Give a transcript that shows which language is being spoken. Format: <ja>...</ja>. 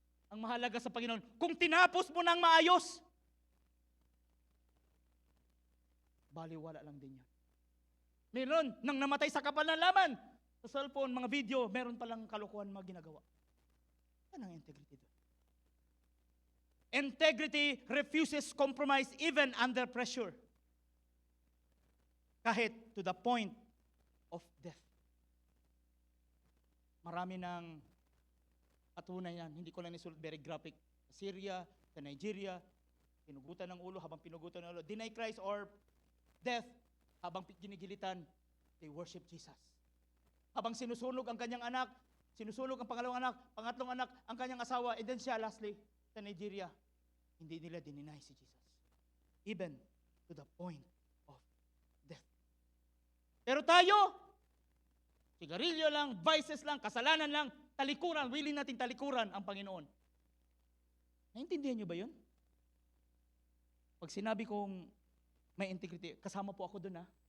<tl>Ang mahalaga sa Panginoon, kung tinapos mo nang maayos, baliwala lang din yan. Meron, nang namatay sa kapal ng laman, sa cellphone, mga video, meron palang kalokohan mga ginagawa. Yan ang integrity doon.</tl> <en>Integrity refuses compromise even under pressure.</en> <tl>Kahit</tl> <en>to the point of death.</en> <tl>Marami ng patunay yan. Hindi ko lang nisulat, very graphic. Sa Syria, sa Nigeria, pinugutan ng ulo habang pinugutan ng ulo.</tl> <en>Deny Christ or death</en> <tl>habang ginigilitan,</tl> <en>they worship Jesus.</en> <tl>Habang sinusunog ang kanyang anak, sinusunog ang pangalawang anak, pangatlong anak, ang kanyang asawa,</tl> <en>and then</en> <tl>siya lastly, sa Nigeria, hindi nila dininay si Jesus.</tl> <en>Even to the point of death.</en> <tl>Pero tayo, sigarilyo lang, vices lang, kasalanan lang, talikuran, willing natin talikuran ang Panginoon. Naintindihan niyo ba yun? Pag sinabi kong may integrity, kasama po ako doon ha.</tl>